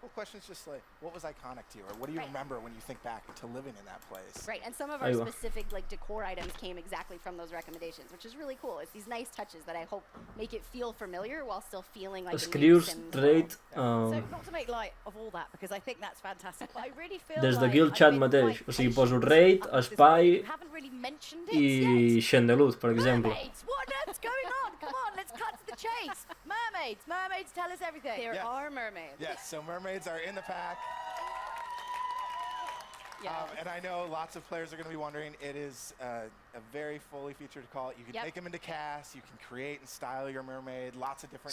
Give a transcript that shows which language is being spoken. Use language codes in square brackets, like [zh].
[en] Well, questions just like, what was iconic to you, or what do you remember when you think back to living in that place? Right, and some of our specific like decor items came exactly from those recommendations, which is really cool. It's these nice touches that I hope make it feel familiar while still feeling like [ca] Escrius raid [en] So not to make light of all that because I think that's fantastic, but I really feel [ca] des [en] like [ca] d'aquí el xat mateix, o sigui, poso raid, espai i Xandeluz, per exemple. [en] Mermaids, what's going on? Come on, let's cut to the chase. Mermaids, mermaids, tell us everything. There are mermaids. Yes, so mermaids are in the pack. And I know lots of players are going to be wondering, it is a very fully featured call. You can make them into cast, you can create and style your mermaid, lots of different